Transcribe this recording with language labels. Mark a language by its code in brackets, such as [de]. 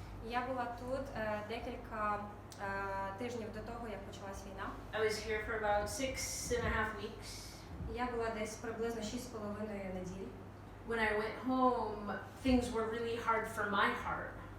[uk] Я була тут декілька тижнів до того, як почалась війна. [en] I was here for about 6.5 weeks. [uk] Я була десь приблизно 6,5 неділь. [en] When I went home, things were really hard for my heart.